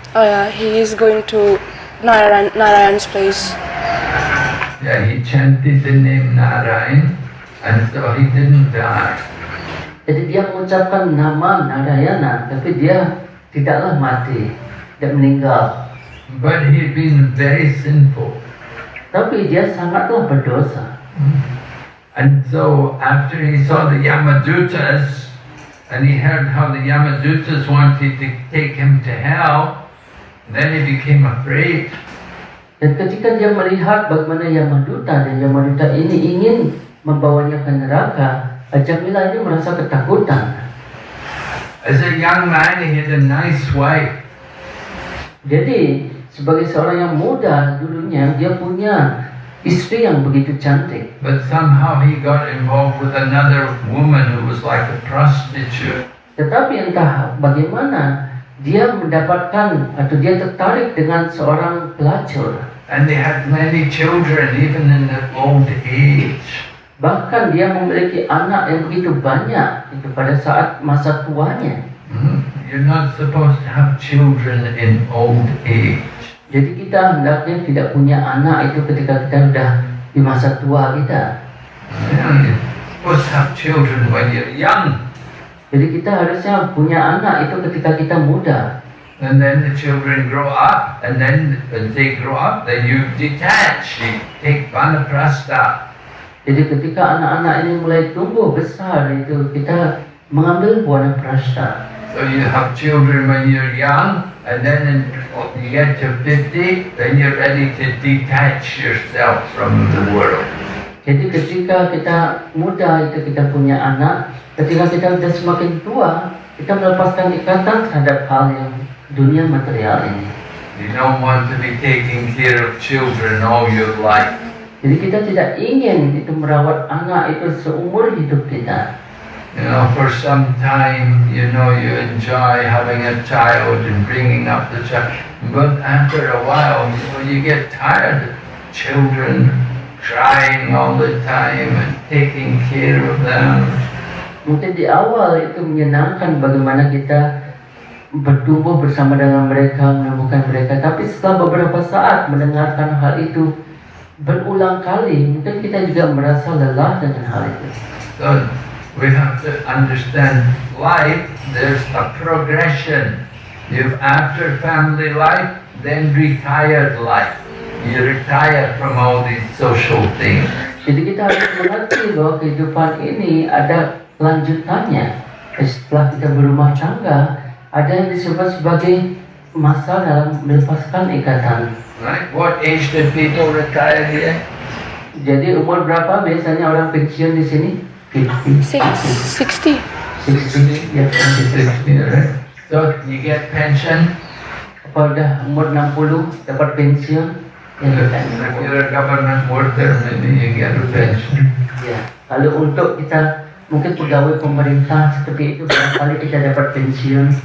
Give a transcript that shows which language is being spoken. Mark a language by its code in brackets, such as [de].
[en] Oh yeah, he is going to Narayan's place. Yeah, he chanted the name Narayan, and so he didn't die. [id] Jadi dia mengucapkan nama Narayana, tapi dia tidaklah mati, tidak meninggal. [en] But he'd been very sinful. [id] Tapi dia sangatlah berdosa. [en] And so after he saw the Yamadutas, and he heard how the Yamadutas wanted to take him to hell, then he became afraid. [id] Dan ketika dia melihat bagaimana Yamaduta dan Yamaduta ini ingin membawanya ke neraka, Ajamila ini merasa ketakutan. [en] As a young man, he had a nice wife. [id] Jadi sebagai seorang yang muda dulunya dia punya istri yang begitu cantik. [en] But somehow he got involved with another woman who was like a prostitute. [id] Tetapi entah bagaimana dia mendapatkan atau dia tertarik dengan seorang pelacur. [en] And they had many children, even in their old age. [id] Bahkan dia memiliki anak yang begitu banyak itu pada saat masa tuanya. [en] You're not supposed to have children in old age. [id] Jadi kita hendaknya tidak punya anak itu ketika kita sudah di masa tua kita. [en] You're supposed to have children when you're young. [id] Jadi kita harusnya punya anak itu ketika kita muda. [en] And then the children grow up, and then when they grow up, then you detach, you take vanaprastha. [id] Jadi ketika anak-anak ini mulai tumbuh besar itu kita mengambil vanaprastha. [en] So you have children when you're young, and then when you get to 50, then you're ready to detach yourself from the world. [id] Jadi ketika kita muda itu kita punya anak, ketika kita sudah semakin tua, kita melepaskan ikatan terhadap hal yang dunia material ini. [en] You don't want to be taking care of children all your life. [id] Jadi kita tidak ingin itu merawat anak itu seumur hidup kita. [en] You know, for some time, you know, you enjoy having a child and bringing up the child. But after a while, you know, you get tired of children crying all the time and taking care of them. [id] Mungkin di awal itu menyenangkan bagaimana kita bertumbuh bersama dengan mereka, menemukan mereka. Tapi setelah beberapa saat mendengarkan hal itu berulang kali, mungkin kita juga merasa lelah dengan hal itu. [en] So we have to understand life, there's a progression. You've after family life, then retired life. You retire from all these social things. [id] Jadi kita harus mengerti bahwa kehidupan ini ada lanjutannya. Setelah kita berumah tangga, ada yang disebut sebagai masa dalam melepaskan ikatan. [en] Right? What age did people retire here? [id] Jadi umur berapa biasanya orang pensiun di sini? 50. 60. 60. Ya, [en] 60, right? So you get pension. [id] Apa udah umur 60 dapat pensiun? Ya, [en] If you're a government worker, maybe you get a pension. [id] ya. Lalu untuk kita mungkin pegawai pemerintah seperti itu barangkali kita dapat pensiun.